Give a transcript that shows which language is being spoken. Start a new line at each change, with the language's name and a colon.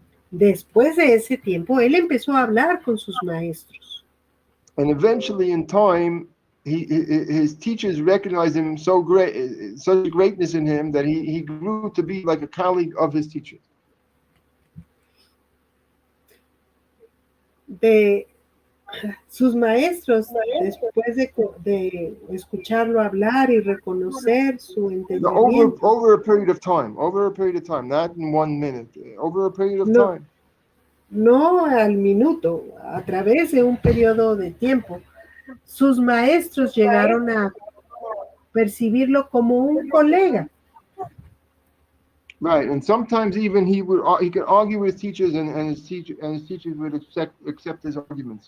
Spanish: Después de ese tiempo, él empezó a hablar con sus maestros.
English: And eventually, in time, his teachers recognized him so great, such a greatness in him that he grew to be like a colleague of his teachers.
Spanish: De sus maestros, después de escucharlo hablar y reconocer su
English: No,
Spanish: entendimiento,
English: over a period of time, not in 1 minute, over a period of no, time.
Spanish: no al minuto, a través de un periodo de tiempo, sus maestros llegaron a percibirlo como un colega.
English: Right, and sometimes even he could argue with his teachers, and his teachers would accept his arguments.